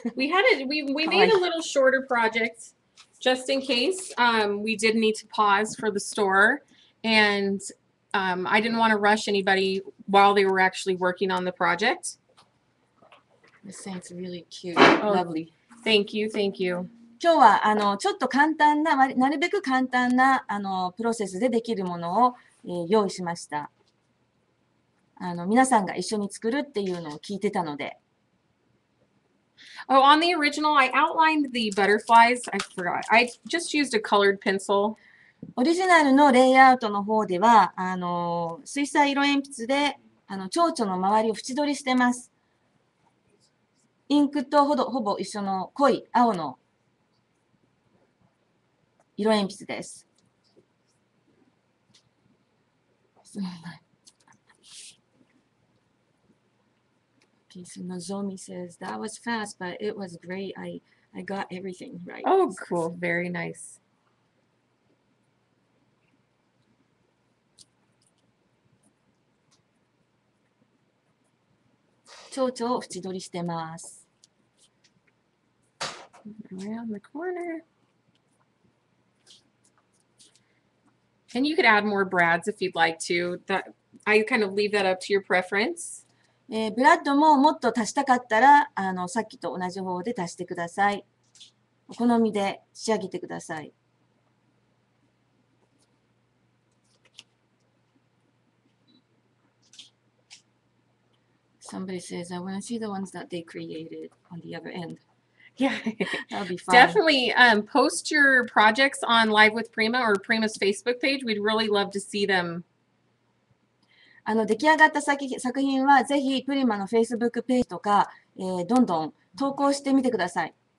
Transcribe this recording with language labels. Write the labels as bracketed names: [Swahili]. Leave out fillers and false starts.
[English] We made a little shorter project just in case we did need to pause for the store, and I didn't want to rush anybody while they were actually working on the project. This thing's really cute. Oh, Lovely. Thank you, thank you. [Japanese] 今日はちょっと簡単な、なるべく簡単なプロセスでできるものを、用意しました。皆さんが一緒に作るっていうのを聞いてたので。 [English] Oh, on the original, I outlined the butterflies. I forgot. I just used a colored pencil. [Japanese] オリジナルのレイアウトの方では、水彩色鉛筆で蝶々の周りを縁取りしてます。インクとほぼ一緒の濃い青の色鉛筆です。 [English] Okay, so Nozomi says, that was fast, but it was great. I got everything right. Oh, cool. Very nice. [Japanese] 蝶々を縁取りしてます。 [English] Around the corner. And you could add more brads if you'd like to. That I kind of leave that up to your preference. [Japanese] ブラッドももっと足したかったら、さっきと同じ方で足してください。お好みで仕上げてください。 [English] Somebody says, I want to see the ones that they created on the other end. Yeah, That'll be fun. definitely post your projects on Live with Prima or Prima's Facebook page. We'd really love to see them. [Japanese] 出来上がった作品はぜひプリマの Facebook ページとか、どんどん投稿してみてください。